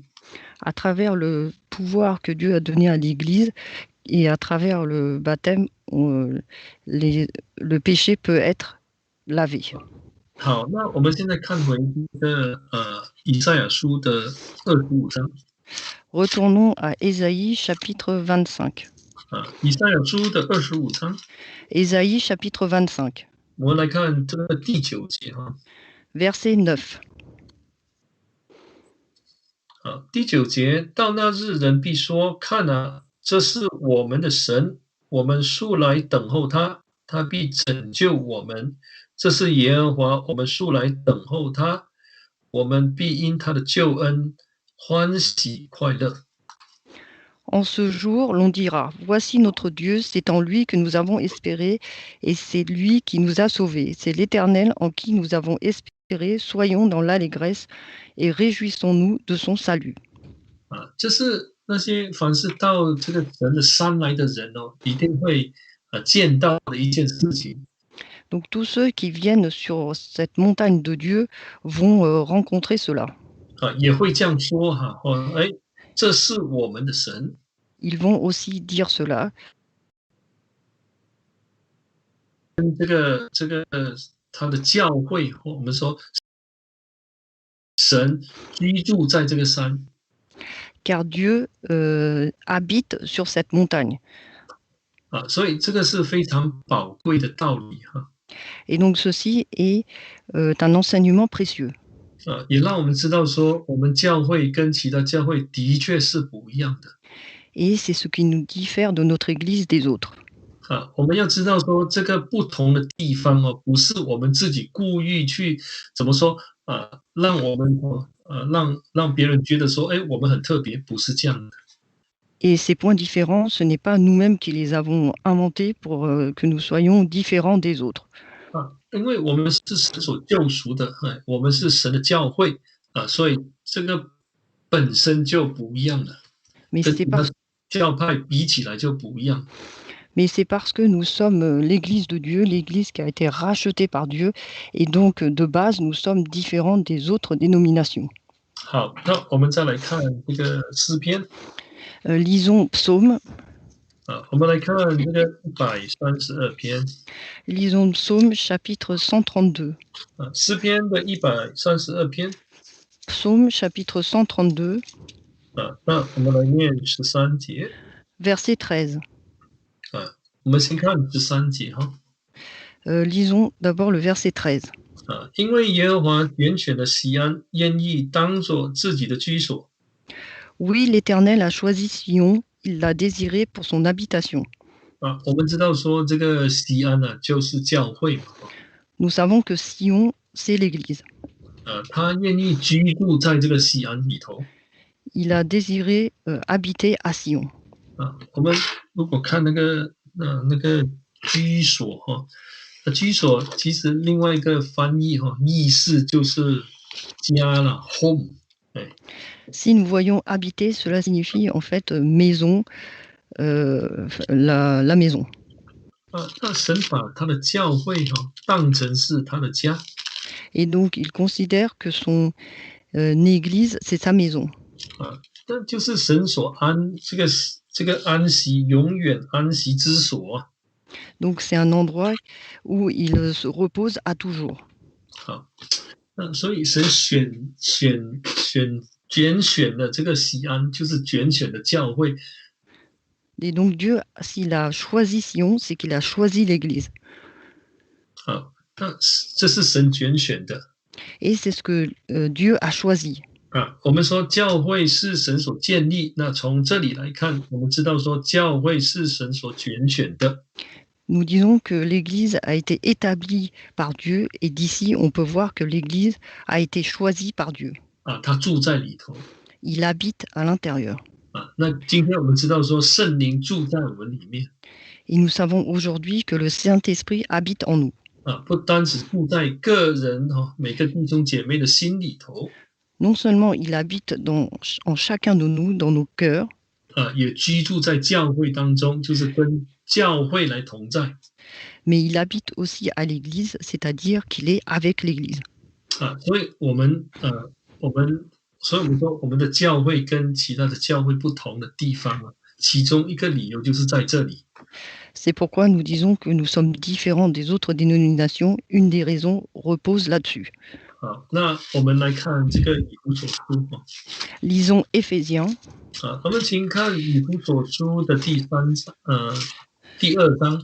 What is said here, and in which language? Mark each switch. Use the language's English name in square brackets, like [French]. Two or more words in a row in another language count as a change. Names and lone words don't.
[French] À travers le pouvoir que Dieu a donné à l'Église et à travers le baptême, le péché peut être lavé. [Chinese] 好，那我们现在看回这个以赛亚书的25章。 [French] Retournons à Ésaïe chapitre 25. [Chinese] 以赛亚书的25章。 [French] Ésaïe chapitre 25. [Chinese] 我们来看这个第9节 [French] Verset 9. [Chinese] 第9节，到那日人必说：看啊，这是我们的神，我们素来等候他，他必拯救我们。这是耶和华，我们素来等候他，我们必因他的救恩欢喜快乐。 [French] En ce jour, l'on dira, voici notre Dieu, c'est en lui que nous avons espéré, et c'est lui qui nous a sauvés. C'est l'Éternel en qui nous avons espéré, soyons dans l'allégresse et réjouissons-nous de son salut. [Chinese] 这是那些凡是到这个神的山来的人一定会见到的一件事情。 [French] Donc tous ceux qui viennent sur cette montagne de Dieu vont rencontrer cela. [Chinese] 也会这样说这是我们的神。 [French] Ils vont aussi dire cela. [Chinese] 这个他的教会，我们说神居住在这个山。 [French] Car Dieu habite sur cette montagne. [Chinese] 所以这个是非常宝贵的道理 [French] Et donc ceci est un enseignement précieux. [Chinese] 也让我们知道说，我们教会跟其他教会的确是不一样的。 [French] Et c'est ce qui nous diffère de notre Église des autres. [Chinese] 我们要知道说，这个不同的地方不是我们自己故意去怎么说让我们让别人觉得说，我们很特别，不是这样的。 [French] Et ces points différents, ce n'est pas nous-mêmes qui les avons inventés pour que nous soyons différents des autres. [Chinese] 因为我们是神所救赎的，我们是神的教会所以这个本身就不一样了， [French] Mais [Chinese] 跟 [French] c'est [Chinese] 其他 [French] parce, [Chinese] 教派比起来就不一样。 [French] mais c'est parce que nous sommes l'Église de Dieu, l'Église qui a été rachetée par Dieu, et donc de base, nous sommes différents des autres dénominations. [Chinese] 好，那我们再来看这个诗篇。 [French] Lisons Psaume. [Chinese] 我们来看这个132篇 [French] Lisons Psaume chapitre 132. [Chinese] 诗篇的132篇 [French] Psaume chapitre 132, [Chinese] 那我们来念13节 [French] verset 13. [Chinese] 我们先看13节哈。 [French] Lisons d'abord le verset 13. [Chinese] 因为耶和华拣选了锡安，愿意当作自己的居所。 [French] Oui, l'Éternel a choisi Sion, il l'a désiré pour son habitation. [Chinese] 我们知道说这个锡安呢，就是教会嘛。 [French] Nous savons que Sion, c'est l'Église. [Chinese] 他愿意居住在这个锡安里头。 [French] Il a désiré habiter à Sion. [Chinese] 我们如果看那个居所哈，居所其实另外一个翻译哈，意思就是家了 ，home。 [French] Si nous voyons habiter, cela signifie en fait maison, la maison. [Chinese] 那神把他的教会哈当成是他的家。 [French] Et donc il considère que son église, c'est sa maison. [Chinese] 那就是神所这个安息，永远安息之所。 [French] Donc c'est un endroit où il se repose à toujours. [Chinese] 所以神拣选的这个锡安，就是拣选的教会。 [French] Et donc Dieu, s'il a choisi Sion, c'est qu'il a choisi l'Église. [Chinese] 那这是神拣选的。 [French] Et c'est ce que Dieu a choisi. [Chinese] 我们说教会是神所建立，那从这里来看，我们知道说教会是神所拣选的。 [French] Nous disons que l'Église a été établie par Dieu, et d'ici, on peut voir que l'Église a été choisie par Dieu. [Chinese] 他住在里头。 [French] Il habite à l'intérieur. [Chinese] 那今天我们知道说圣灵住在我们里面。 [French] Et nous savons aujourd'hui que le Saint-Esprit habite en nous. [Chinese] 不单只住在个人每个弟兄姐妹的心里头。 [French] Non seulement il habite en chacun de nous, dans nos cœurs, [Chinese] 也居住在教会当中，就是跟教会来同在。 [French] mais il habite aussi à l'Église, c'est-à-dire qu'il est avec l'Église. [Chinese] 所以我们说我们的教会跟其他的教会不同的地方其中一个理由就是在这里。 [French] C'est pourquoi nous disons que nous sommes différents des autres dénominations. Une des raisons repose là-dessus. [Chinese] 那我们来看这个以弗所书。 [French] Lisons Éphésiens. [Chinese] 我们请看以弗所书的第2章。